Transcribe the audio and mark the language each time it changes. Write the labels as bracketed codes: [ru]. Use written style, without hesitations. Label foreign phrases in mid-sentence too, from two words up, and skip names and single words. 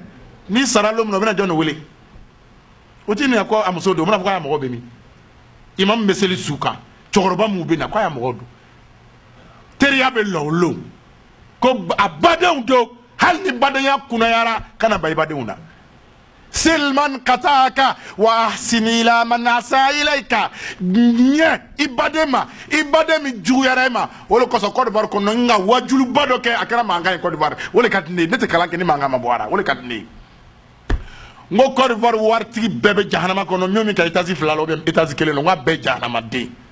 [bm] n'i sara don min na o bɛna jɔn de wele o t'i nin ko a muso don o bɛna fɔ k'a mɔgɔ bɛ min imam bɛ seli su kan cɛkɔrɔba mun bɛ na k'a mɔgɔ don teriya bɛ lɔwolo ko a badenw don hali ni badenya kunnayara kana ba i badenw na [ar] صل من قطعك وأحسن إلى من أساء إليك [bm] ɲɛ i baden ma i baden min juguyara i ma o de kosɔn Côte d'Ivoire kɔnɔ n ka wajuluba dɔ kɛ a kɛra mankan ye Côte d'Ivoire o de ka di ne ye ne tɛ kalan kɛ ni mankan ma bɔ a la o de ka di ne ye n ko Côte d'Ivoire waritigi bɛɛ bɛ jahanama kɔnɔ min ka étage fila la [fr] ou bien [bm] étage kelen la n k'a bɛɛ jahanamaden